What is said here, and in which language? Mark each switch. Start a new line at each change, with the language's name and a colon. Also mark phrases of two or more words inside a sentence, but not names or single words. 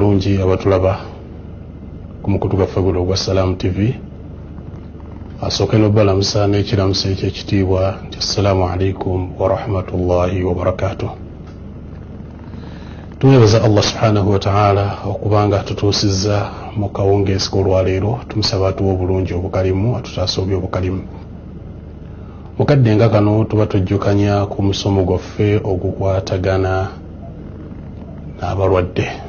Ganda: abalungi abatulaba ku mukutu gwaffe guno gwa Salam TV. Asooke n'obbalamusa n'ekiramuso eky'ekitiibwa nti
Arabic: السلام عليكم ورحمة الله وبركاته.
Ganda: Tuweereza Allah
Arabic: سبحانه وتعالى
Ganda: okubanga tutuusizza mu kawungeezi k'olwaleero. Tumusaba atuwa obulungi obukalimu, atutaase obubi obukalimu. Mukadde nga kano tuba tujjukanya ku musomo gwaffe ogukwatagana n'abalwadde.